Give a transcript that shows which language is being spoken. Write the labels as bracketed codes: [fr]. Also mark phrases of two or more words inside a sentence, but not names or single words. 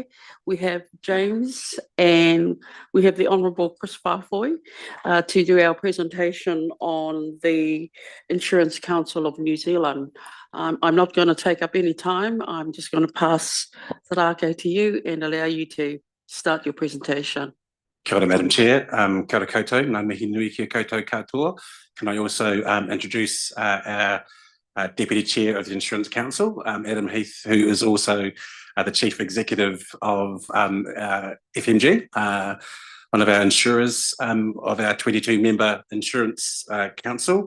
[en] We have James and we have the Honourable Chris Fafoy to do our presentation on the Insurance Council of New Zealand. I'm not going to take up any time. I'm just going to pass the rake to you and allow you to start your presentation. [mi] Kia ora, [en] Madam Chair. [mi] Kia ora koutou, ngā mihi nui kia koutou katoa. [en] Can I also introduce our Deputy Chair of the Insurance Council, Adam Heath, who is also the Chief Executive of FMG, one of our insurers of our 22-member Insurance Council.